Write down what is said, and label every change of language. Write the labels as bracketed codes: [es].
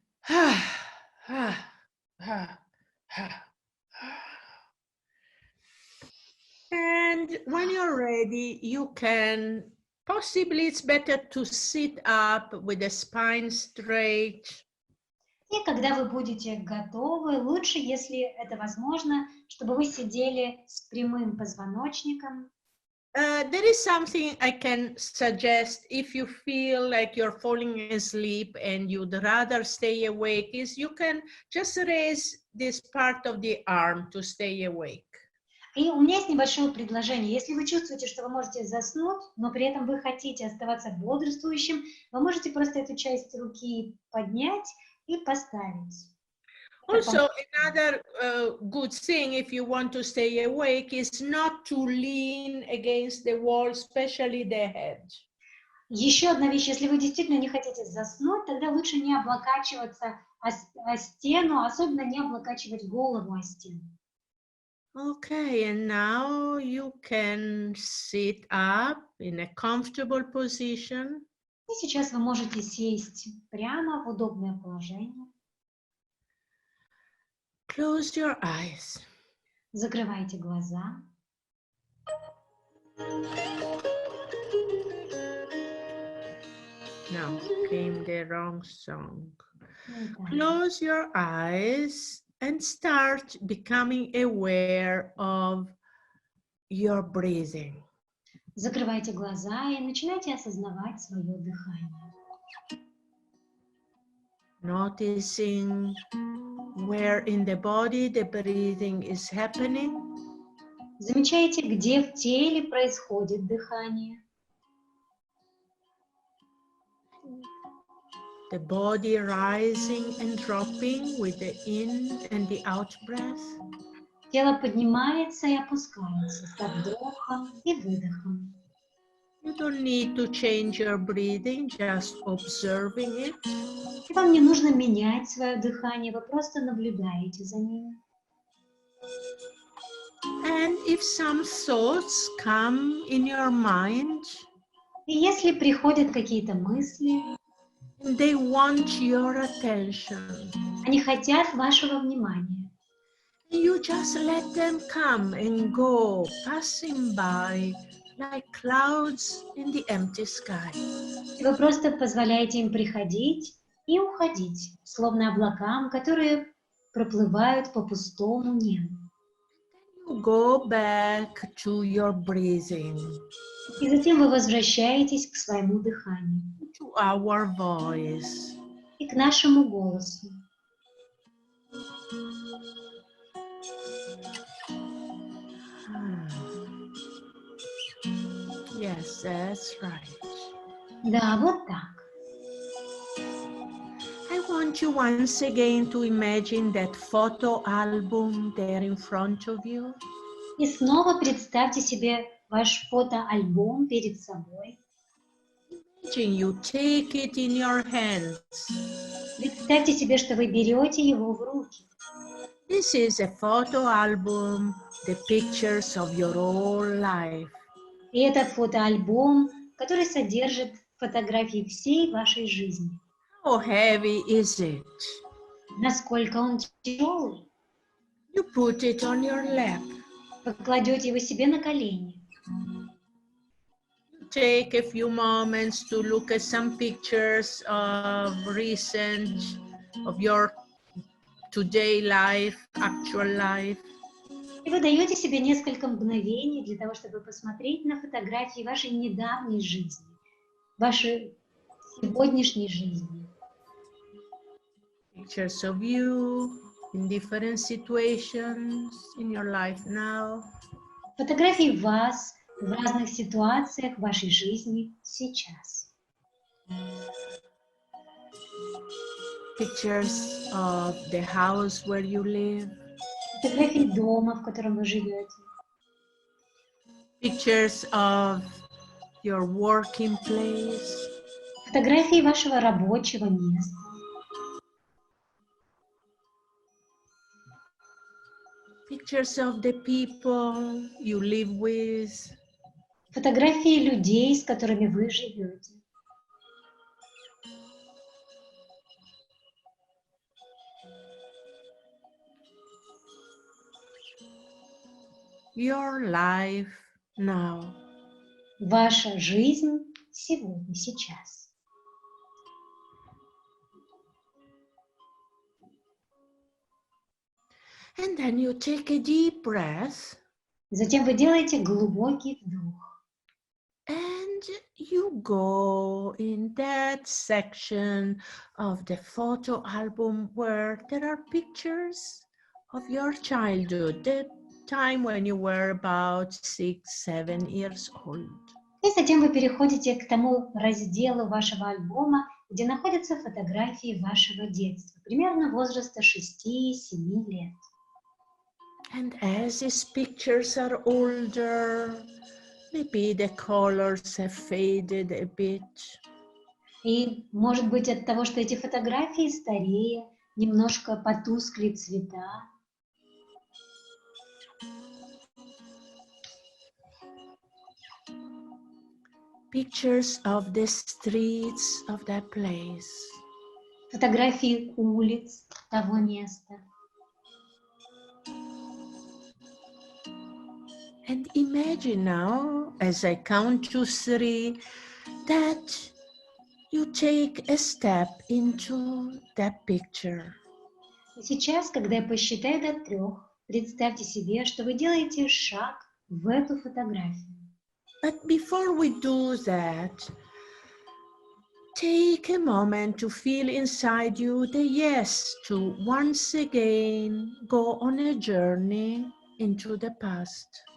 [en] And when you're ready, you can, possibly it's better to sit up with the spine straight. [ru] И когда вы будете готовы, лучше, если это возможно, чтобы вы сидели с прямым позвоночником. [en] There is something I can suggest if you feel like you're falling asleep and you'd rather stay awake, is you can just raise this part of the arm to stay awake. [ru] И у меня есть небольшое предложение. Если вы чувствуете, что вы можете заснуть, но при этом вы хотите оставаться бодрствующим, вы можете просто эту часть руки поднять и поставить. [en] Also, another good thing, if you want to stay awake, is not to lean against the wall, especially the head. [ru] Еще одна вещь, если вы действительно не хотите заснуть, тогда лучше не облокачиваться о стену, особенно не облокачивать голову о стену. [en] Okay, and now you can sit up in a comfortable position. [ru] И сейчас вы можете сесть прямо в удобное положение. [en] Close your eyes. [ru] Закрывайте глаза. [en] Now came the wrong song. Close your eyes and start becoming aware of your breathing. [ru] Закрывайте глаза и начинайте осознавать свое дыхание. [en] Noticing where in the body the breathing is happening. [ru] Замечайте, где в теле происходит дыхание. [en] The body rising and dropping with the in and the out breath. [ru] Тело поднимается и опускается с вдохом и выдохом. [en] You don't need to change your breathing, just observing it. [ru] И вам не нужно менять свое дыхание, вы просто наблюдаете за ним. [en] And if some thoughts come in your mind, [ru] И если приходят какие-то мысли, [en] they want your attention. [ru] они хотят вашего внимания. [en] You just let them come and go, passing by like clouds in the empty sky. [ru] И вы просто позволяете им приходить и уходить, словно облакам, которые проплывают по пустому небу. [en] You go back to your breathing, [ru] И затем вы возвращаетесь к своему дыханию [en] to our voice. [ru] и к нашему голосу. [en] Yes, that's right. [ru] Да, вот так. [en] I want you once again to imagine that photo album there in front of you. [ru] И снова представьте себе ваш фотоальбом перед собой. [en] Imagine you take it in your hands. [ru] Представьте себе, что вы берете его в руки. [en] This is a photo album, the pictures of your whole life. [ru] И это фотоальбом, который содержит фотографии всей вашей жизни. [en] How heavy is it? [ru] Насколько он тяжелый. [en] You put it on your lap. [ru] Вы кладете его себе на колени. [en] Take a few moments to look at some pictures of recent, of your today life, actual life. [ru] И вы даете себе несколько мгновений для того, чтобы посмотреть на фотографии вашей недавней жизни, вашей сегодняшней жизни. [en] Pictures of you in different situations in your life now. [ru] Фотографии вас в разных ситуациях вашей жизни сейчас. [en] Pictures of the house where you live. [ru] Фотографии дома, в котором вы живете. [en] Pictures of your working place. [ru] Фотографии вашего рабочего места. [en] Pictures of the people you live with. [ru] Фотографии людей, с которыми вы живете. [en] Your life now. [ru] Ваша жизнь сегодня, сейчас. [en] And then you take a deep breath. [ru] Затем вы делаете глубокий вдох. [en] And you go in that section of the photo album where there are pictures of your childhood, the time when you were about 6-7 years old. [ru] И затем вы переходите к тому разделу вашего альбома, где находятся фотографии вашего детства, примерно возраста 6-7 лет. [en] And as these pictures are older, maybe the colors have faded a bit. [ru] И, может быть, от того, что эти фотографии старее, немножко потускли цвета. [en] Pictures of the streets of that place. [ru] Фотографии улиц того места. [en] And imagine now, as I count to 3, that you take a step into that picture. [ru] И сейчас, когда я посчитаю до 3, представьте себе, что вы делаете шаг в эту фотографию. [en] But before we do that, take a moment to feel inside you the yes to once again go on a journey into the past.